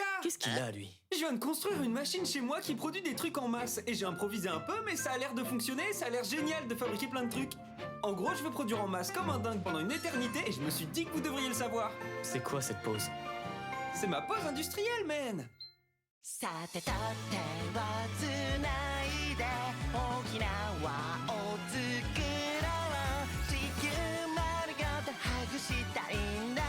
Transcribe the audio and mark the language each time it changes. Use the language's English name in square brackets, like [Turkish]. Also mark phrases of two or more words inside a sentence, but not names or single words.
[French] Qu'est-ce qu'il a, lui? Je viens de construire une machine chez moi qui produit des trucs en masse. Et j'ai improvisé un peu, mais ça a l'air de fonctionner, ça a l'air génial de fabriquer plein de trucs. En gros, je veux produire en masse comme un dingue pendant une éternité et je me suis dit que vous devriez le savoir. C'est quoi cette pause? C'est ma pause industrielle, man! [Japanese] さて立ってはつないで沖縄を作ろう地球丸ごとハグしたい